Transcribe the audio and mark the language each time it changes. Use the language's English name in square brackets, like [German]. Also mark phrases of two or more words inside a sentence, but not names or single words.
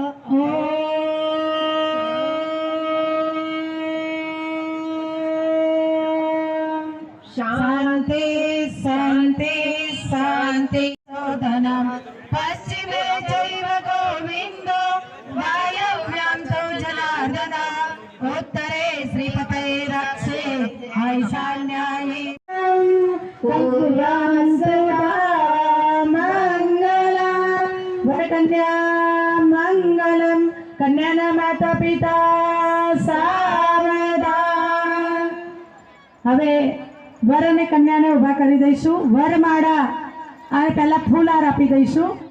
[Sanskrit] शांति शांति शांति धनम पश्चिमे चैव गोविंदो वायव्यां तु जनार्दन उत्तरे श्रीपते रक्षे ईशान्याये मंगलम वरकन्या मंगलम कन्याना माता पिता सावधान। [Gujarati] હવે વર અને કન્યાને ઊભા કરી દઈશું વરમાળા આ પહેલા ફૂલહાર આપી દઈશું।